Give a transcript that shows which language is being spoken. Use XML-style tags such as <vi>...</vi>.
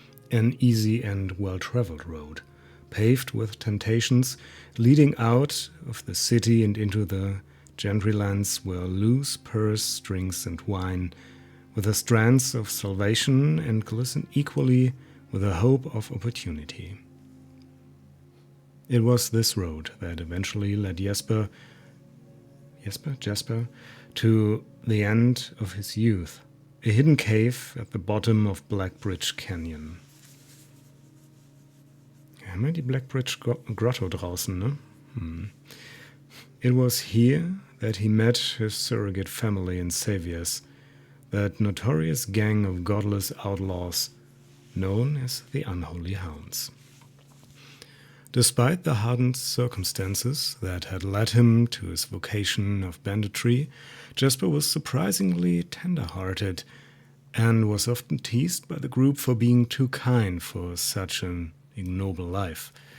<en>An easy and well-traveled road, paved with temptations, leading out of the city and into the gentry lands where loose purse strings and wine, with the strands of salvation, and glisten equally with the hope of opportunity. It was this road that eventually led Jasper to the end of his youth, a hidden cave at the bottom of BlackBridge Canyon.</en> <de>Wir haben ja die BlackBridge Grotto draußen, ne?</de> <en>It was here that he met his surrogate family and saviors, that notorious gang of godless outlaws known as the Unholy Hounds. Despite the hardened circumstances that had led him to his vocation of banditry, Jasper was surprisingly tender-hearted and was often teased by the group for being too kind for such an ignoble life.</en>